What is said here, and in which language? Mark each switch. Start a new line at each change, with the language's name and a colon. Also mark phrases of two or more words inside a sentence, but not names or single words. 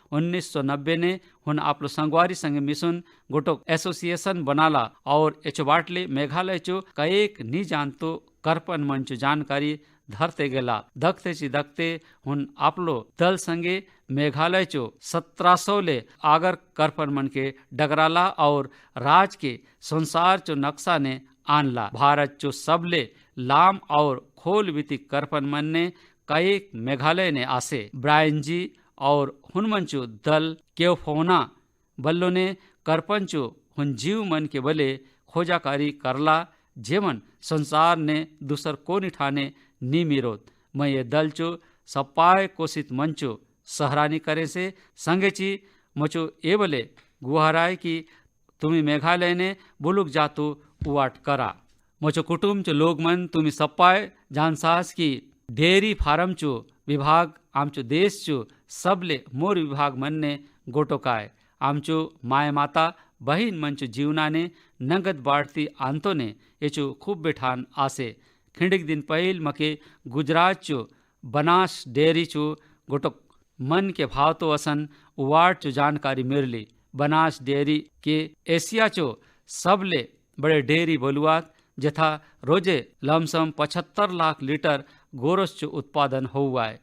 Halbi: 1990 ने हुन आपलो संगवारी संगे मिसुन गोटोक एसोसिएशन बनाला और एचो बाटले मेघालय चो कएक नी जानतो करपन मंचो जानकारी धरते गेला। दखते हुन आपलो दल संगे मेघालय चो 1700 ले आगर करपन मन के डगराला और राज के संसार चो नक्शा ने आनला। भारत चो सबले लाम और खोल विति करपन मन ने कई मेघालय ने आसे। ब्रायन जी और हुनमन चो दल केवफोना बल्लो ने करपन चो हुन जीव मन के बले खोजाकारी करला जेमन संसार ने दूसर कोनी ठाने नी मिरोत। मैं ये दल चो सपाय कोशित मंचो सहरानी करे से संगेची मचो ए बले गुहाराय कि तुम्ही मेघालय ने बुलुक जातो उवाट करा। मचो कुटुम चो लोग मन तुम्ही सपाय जानसास की डेयरी फार्म चो विभाग आमचो देश चो सबले मोर विभाग मन ने गोटोकाय। आमचो माय माता बहिन मंचो जीवना ने नगद बाढ़ती आंतो ने एचो खूब बेठान आसे। खिंडिक दिन पहिल मके गुजरात चो बनास डेयरी चो गोटोक मन के भाव तो असन उवाट चो जानकारी मिरली। बनास डेयरी के एशिया चो सबले बड़े डेयरी बोलुआत जथा रोजे लमसम 75 लाख लीटर गोरस चो उत्पादन हुआ है।